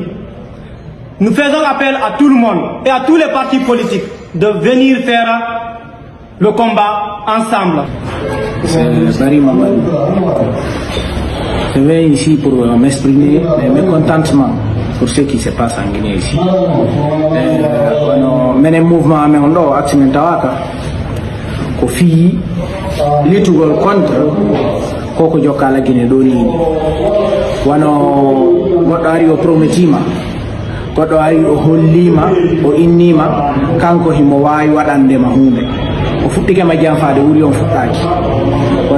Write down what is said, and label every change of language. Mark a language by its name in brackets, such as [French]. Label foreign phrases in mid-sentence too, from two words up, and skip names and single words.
[French] Nous faisons appel à tout le monde et à tous les partis politiques de venir faire le combat ensemble. C'est Barry Mamadou. Je viens ici pour m'exprimer mes mécontentements pour ce qui se passe en Guinée ici. [Fula] Mene mouvement amen do action tawaka ko fi litugol contre koko jokala Guinée do ni wano goddo ari o prometima goddo ari o hollima o innima kanko himo wawi wadande ma hunde o fuddike ma jamfaade wuri on fuddaki kono